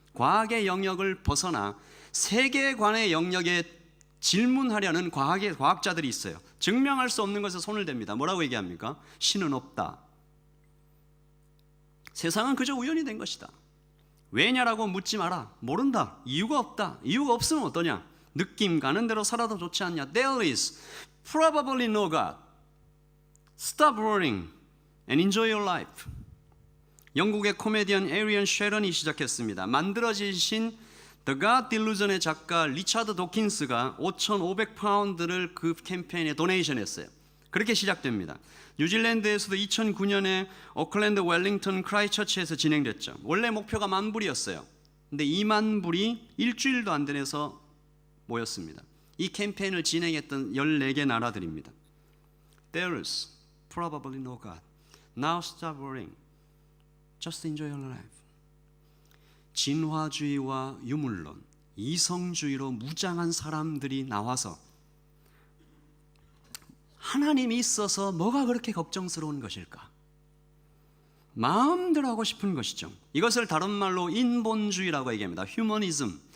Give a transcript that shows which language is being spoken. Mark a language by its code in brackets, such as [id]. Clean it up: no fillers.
[ko] 과학의 영역을 벗어나 세계관의 영역에 질문하려는 과학자들이 있어요. 증명할 수 없는 것에 손을 댑니다. 뭐라고 얘기합니까? 신은 없다. 세상은 그저 우연이 된 것이다. 왜냐라고 묻지 마라. 모른다. 이유가 없다. 이유가 없으면 어떠냐? 느낌 가는 대로 살아도 좋지 않냐? [en] There is probably no God. Stop worrying and enjoy your life. [ko] 영국의 코미디언 에리언 쉐런이 시작했습니다. 만들어지신 The God Delusion의 작가 리차드 도킨스가 5,500파운드를 그 캠페인에 도네이션 했어요. 그렇게 시작됩니다. 뉴질랜드에서도 2009년에 오클랜드, 웰링턴, 크라이처치에서 진행됐죠. 원래 목표가 10,000불이었어요. 근데 20,000불이 일주일도 안 되면서 모였습니다. 이 캠페인을 진행했던 14개 나라들입니다. [en] There is probably no God. Now stop worrying. Just enjoy your life. [ko] 진화주의와 유물론, 이성주의로 무장한 사람들이 나와서 하나님이 있어서 뭐가 그렇게 걱정스러운 것일까? 마음대로 하고 싶은 것이죠. 이것을 다른 말로 인본주의라고 얘기합니다. 휴머니즘.